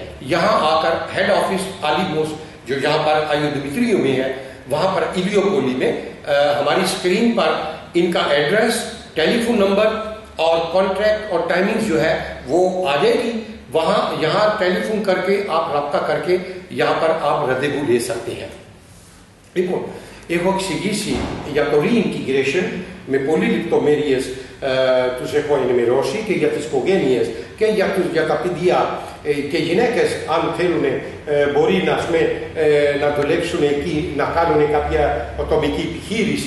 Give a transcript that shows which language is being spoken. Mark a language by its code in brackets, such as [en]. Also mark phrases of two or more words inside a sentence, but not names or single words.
[ur] یہاں آ کر [en] head office [ur] آلیموس جو یہاں پر آئیو دمیتریو میں ہے، وہاں پر ایلیو پولی میں ہماری اسکرین پر ان کا ایڈریس، [en] telephone number [ur] اور کانٹریکٹ اور ٹائمنگ جو ہے وہ آ جائے گی۔ وہاں یہاں ٹیلی فون کر کے آپ رابطہ کر کے یہاں پر آپ ردیبو لے سکتے ہیں۔ [el] دیکھو έχω εξηγήσει για το reintegration με πολύ λεπτομέρειες, τους έχω ενημερώσει και για τις οικογένειες και για τα παιδιά και γυναίκες, αν θέλουν μπορεί να δουλέψουν εκεί, να κάνουν κάποια ατομική επιχείρηση.